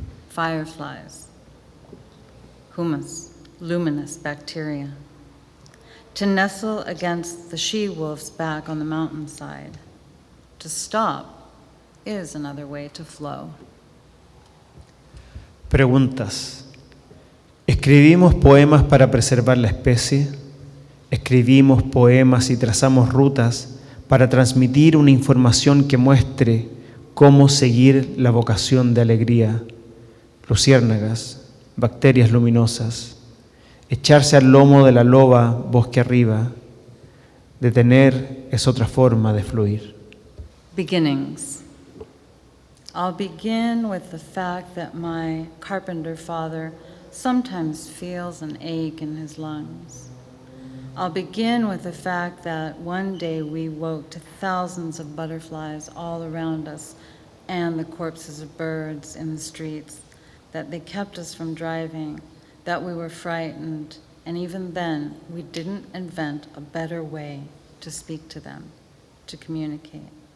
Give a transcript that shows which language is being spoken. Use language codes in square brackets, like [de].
[en] Fireflies, humus, luminous bacteria. To nestle against the she-wolf's back on the mountainside. To stop is another way to flow. [es] Preguntas. ¿Escribimos poemas para preservar la especie? ¿Escribimos poemas y trazamos rutas para transmitir una información que muestre cómo seguir la vocación de alegría? Luciérnagas, bacterias luminosas, echarse al lomo de la loba bosque arriba. Detener es otra forma de fluir. [en] Beginnings. I'll begin with the fact that my carpenter father sometimes feels an ache in his lungs. I'll begin with the fact that one day we woke to thousands of butterflies all around us and the corpses of birds in the streets, that they kept us from driving, that we were frightened, and even then we didn't invent a better way to speak to them, to communicate.